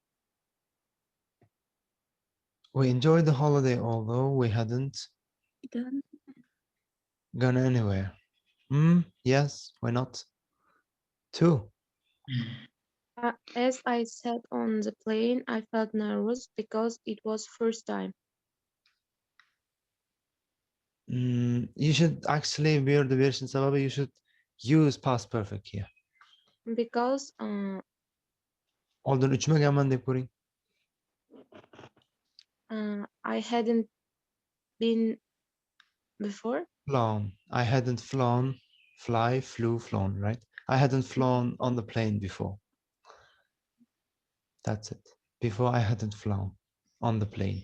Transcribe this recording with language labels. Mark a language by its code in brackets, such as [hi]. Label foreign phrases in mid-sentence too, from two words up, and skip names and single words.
[en] we enjoyed the holiday, although we hadn't gone anywhere. Yes, why not? 2. As I sat on the plane, I felt nervous because it was first time. You should actually, [uz] bu yerda berishni sababi, [en] you should use past perfect here. Because [uz] Oldin uchmaganman deb ko'ring. [en] I hadn't been before. Flown. I hadn't flown. Fly, flew, flown, right? I hadn't flown on the plane before. That's it. Before I hadn't flown on the plane.